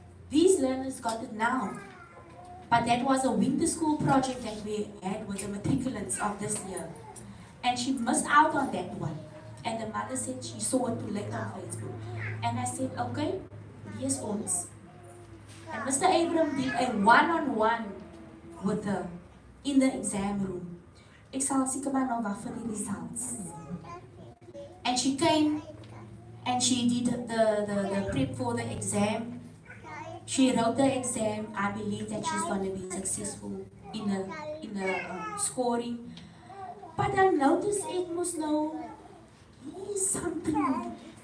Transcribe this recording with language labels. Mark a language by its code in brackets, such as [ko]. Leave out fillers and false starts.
[en] These learners got it now. But that was a winter school project that we had with the matriculants of this year. And she missed out on that one. And the mother said she saw it too late on Facebook. And I said, okay, here's ons. And Mr. Abram did a one-on-one with her in the exam room. [af] Ek sal seker maar nou wag vir die results. [en] And she came and she did the prep for the exam. She wrote the exam. I believe that she's going to be successful in the scoring. But I noticed it must know something.